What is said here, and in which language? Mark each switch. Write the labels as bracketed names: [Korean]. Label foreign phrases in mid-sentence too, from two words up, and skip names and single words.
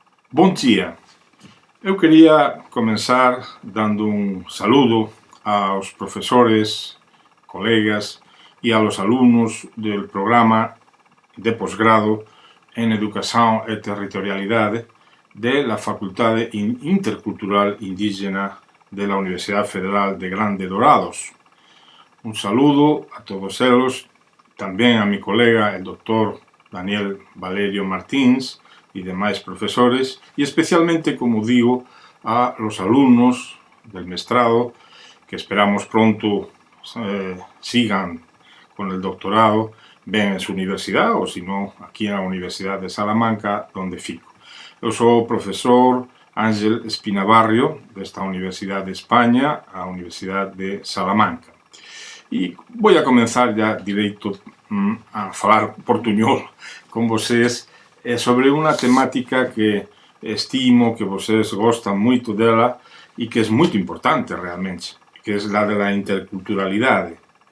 [Portuguese] Bom dia! Eu queria [Spanish] comenzar dando un saludo aos profesores, colegas e aos alumnos del programa de posgrado en Educación e Territorialidade de la Facultade Intercultural Indígena de la Universidad Federal de Grande Dorados. Un saludo a todos eles, tamén a mi colega, el doctor Daniel Valerio Martins, y demás profesores, y especialmente, como digo, a los alumnos del mestrado que esperamos pronto sigan con el doctorado, ven en su universidad, o si no, aquí en la Universidad de Salamanca, donde fico. [Galician] Eu sou o profesor Ángel Espinabarrio, desta Universidade de España, a Universidade de Salamanca. [Portuguese] E [Spanish] voy a comenzar ya [Portuguese] direito a falar portuñol con vocês sobre unha temática que estimo que vocês gostan moito dela e que é moito importante realmente, que é a da interculturalidade.